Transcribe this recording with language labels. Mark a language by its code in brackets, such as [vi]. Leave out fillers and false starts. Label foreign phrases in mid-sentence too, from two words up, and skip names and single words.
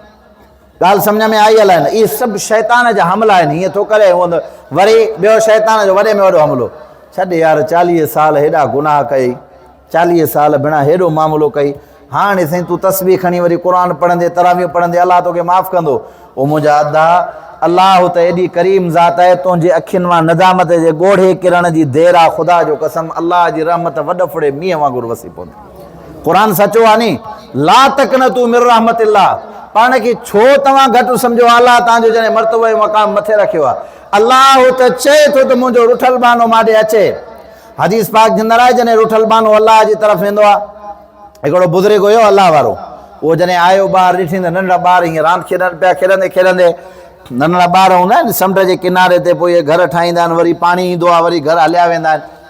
[sd] ॻाल्हि सम्झ में आई हलाए न? इहे सभु शैतान जा हमला आहिनि, हीअं थो करे हूंदो वरी ॿियो शैतान जो वॾे में वॾो हमिलो, छॾ यार 40 साल हेॾा गुनाह कई, 40 साल बिना हेॾो मामिलो कई, हाणे साईं तूं तस्बीह खणी वरी क़ुर पढ़ंदे तरावीह पढ़ंदे अलाह तोखे माफ़ु कंदो। ओ मुंहिंजा अदा अलाह त एॾी करीम ज़ात आहे, तुंहिंजे अखियुनि मां नदामत जे ॻोढ़े किरण जी देरि आहे, ख़ुदा जो कसम अलाह जी रहमत वॾ फुड़े मींहं वांगुरु वसी पवंदी। क़ुर सचो आहे नी, [ar] لا تقنطوا من رحمة الله, [sd] पाण खे छो तव्हां घटि सम्झो, अलाह तव्हांजो जॾहिं मर्तबो ऐं मक़ाम मथे रखियो आहे, अलाह त चए थो त मुंहिंजो रुठल बानो मां ॾे अचे। हदीस पाक जे अंदरि आहे जॾहिं रुठल बानो अलाह जी तरफ़ वेंदो आहे, हिकिड़ो बुज़ुर्ग हुयो अलाह वारो, उहो जॾहिं आयो ॿार ॾिठी त नंढड़ा ॿार हीअं रांदि खेॾनि पिया, खेॾंदे खेॾंदे नंढड़ा ॿार हूंदा आहिनि समुंड जे किनारे ते, पोइ इहे घर ठाहींदा आहिनि, वरी पाणी ईंदो आहे, वरी घर हलिया वेंदा आहिनि,